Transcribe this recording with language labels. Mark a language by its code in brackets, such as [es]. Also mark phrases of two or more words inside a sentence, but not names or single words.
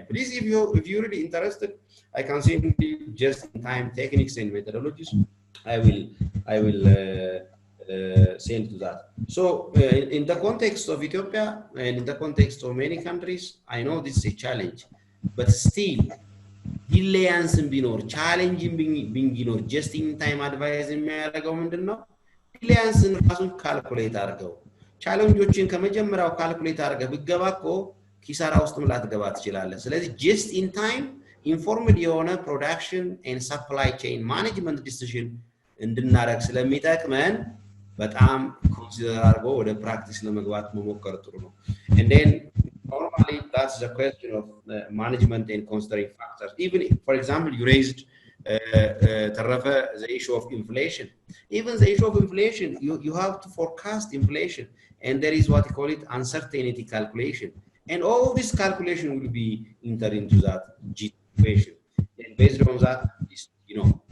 [en] Please, if you're really interested, I can send you just in time techniques and methodologies. I will send to that. So in the context of Ethiopia and in the context of many countries, I know this is a challenge, but still, [am] ዲሌያንስ ቢኖር ቻሌንጅን ቢኖር [en] just in time advice [am] የሚያደርገው ምንድነው? ዲሌያንስን ራሱን ካልኩሌት አድርገው ቻሌንጆችን ከመጀመሪያው ካልኩሌት አድርገህ ብትገባ እኮ ኪሳራ ውስጥም ላትገባ ትችላለህ። ስለዚህ [en] just in time [am] ኢንፎርምድ የሆነ [en] production and supply chain management decision [am] እንድናደርግ ስለሚጠቅመን በጣም ኮንሲደር አድርጎ ወደ ፕራክቲስ ለመግባት መሞከር ጥሩ ነው። [en] and then normally that's the question of management and considering factors. Even if, for example, you raised the issue of inflation. Even the issue of inflation, you have to forecast inflation, and there is what you call it uncertainty calculation, and all this calculation will be entered into that G equation, and based on that, you know.